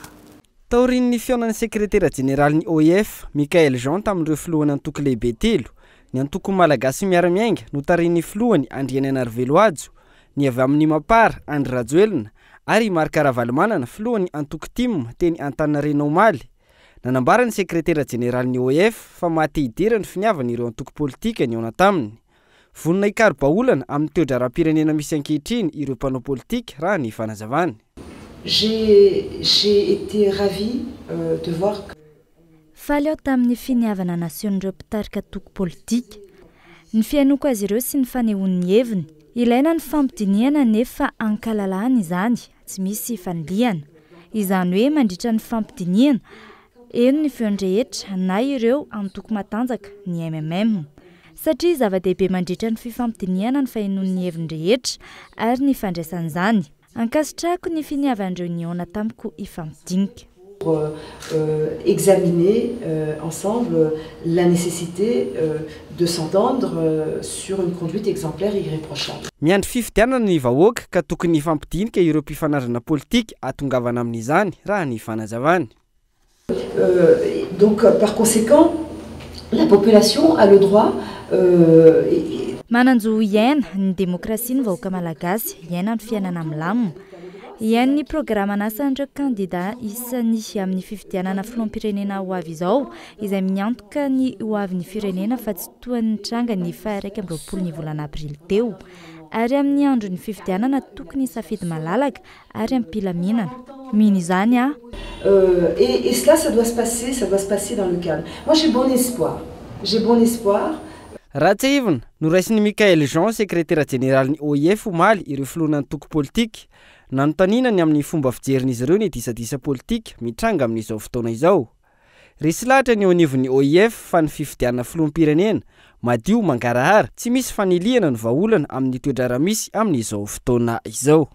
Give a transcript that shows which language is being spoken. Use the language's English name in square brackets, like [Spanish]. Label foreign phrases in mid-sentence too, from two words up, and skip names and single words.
[Malagasy] taorin'ny fionan'ny sekretera général ny OIF Michael Jean tamin'ireo filohan'ny antoko lehibe telo ny antoko malagasy miara-miainga no tarin'ny filohany Andriana Narvelo Ajo ny avy amin'ny Mapara Andry Rajoelina ary Marc Ravalomanana filohan'ny antoko tim teny Antaninarenina Omaly nanambara ny sekretera général ny OIF fa maty idirany finiavana ireo antoko politika ny ona taminy vonina hikarobaolana amin'ny toedraram-pirenena misy ankehitriny ireo mpanao politika raha ny fanazavany. [French] J'ai été ravie de voir que [Malagasy] faly ao tamin'ny finiavana nasion'ireo mpitarika toko politika. Ny fiainoko azy ireo sy ny fanehoan'ny heviny. Ilaina ny fampidiniana nefa ankalalahana izany, tsy misy faniliana. Izany hoe mandritra ny fampidiniana, eno ny feony rehetra na ireo antoko matanjaka ny MMM. Satria zava-dehibe mandritra ny fifampidiniana ny fahenoan'ny heviny rehetra ary ny fandraisan'izany. Ankasitrahako ny finiavan'ireo niona tamiko ifampidinika. [French] Examiner ensemble la nécessité de s'entendre sur une conduite exemplaire et irréprochable. [Malagasy] Miandry fifidianana ny vahoaka ka tokony ifampidinika ireo mpifanarana politika atongavana amin'izany raha ny fanazavany. [French] Donc par conséquent, la population a le droit [Malagasy] mananjo iaina ny demokrasia ny vahoaka malagasy, iaina ny fiainana milamina. Iain ny programa nasan'ireo kandida isan'ny amin'ny fifidianana filoham-pirenena ho avy izao, izay miantoka ny ho avy ny firenena fa tsy toa ny tranga ny 1 ny volana avril teo. Ary amin'ny andro ny fifidianana tokony safidy malalaka ary ampilaminana. Mino izany a. [French] Et cela, ça doit se passer dans le calme. Moi, j'ai bon espoir. [Malagasy] Ratsivina no raisin'ny Michael Jean, [French] secrétaire général [Malagasy] ny OIF omaly ireo filohanan'ny toko politika. Nanotaninany amin'ny fomba fijerin'izy ireo ny disadisa politika mitranga amin'izao fotoana izao. Resy lahatra ny anivon'ny OIF fa ny fifidianana filoham-pirenena madio mangarahara, tsy misy faniliana ny vahaolana amin'ny toedrara misy amin'izao fotoana izao.